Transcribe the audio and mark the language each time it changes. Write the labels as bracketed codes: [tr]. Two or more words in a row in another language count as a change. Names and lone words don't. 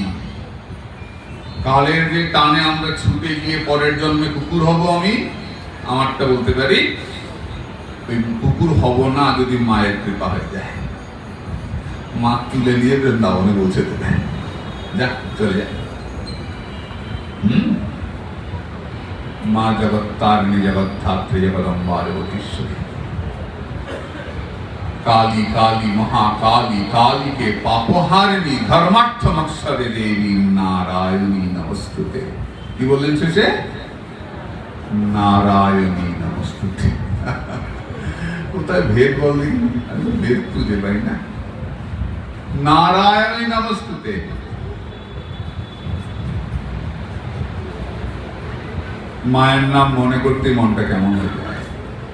[bn] কালের যে টানে আমরা ছুটে গিয়ে পরের জন্মে কুকুর হব, আমি আমারটা বলতে পারি, ওই কুকুর হব না যদি মায়ের কৃপা হয়ে যায়। মা তুলে নিয়ে বৃন্দাবনে পৌঁছে দেবে, যা চলে যায়। মা জগৎ তারিণী, জগৎ ধাত্রী, জগদম্বা জগদীশ্বরী। [sa] काली काली महाकाली, काली के पापहारिणी, धर्मार्थ मत्सरे देवी नारायणी नमस्तुते। [bn] কি বললেন শেষে? [sa] নারায়ণী নমস্তুতে। [bn] কোথায় ভেদ বললেন? আমি ভেদ খুঁজে পাই না। [sa] নারায়ণী নমস্তুতে। [bn] মায়ের নাম মনে করতে মনটা কেমন হয়ে যায়।